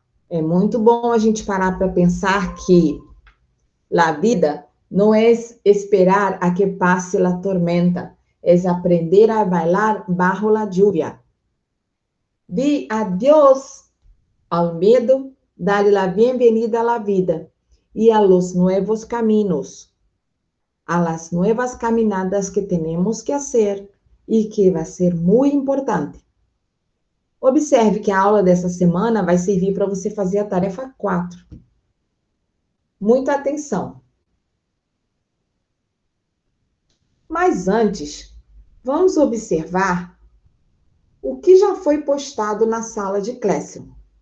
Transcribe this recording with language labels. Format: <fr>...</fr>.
<pt>É muito bom a gente parar para pensar que a vida não é esperar a que passe a tormenta, é aprender a bailar bajo la lluvia.</pt> <es>Di adiós al miedo, dale la bienvenida a la vida y a los nuevos caminos, a las nuevas caminadas que tenemos que hacer e que vai ser muito importante.</es> <pt>Observe que a aula dessa semana vai servir para você fazer a tarefa 4. Muita atenção. Mas antes, vamos observar o que já foi postado na sala de Classroom.</pt>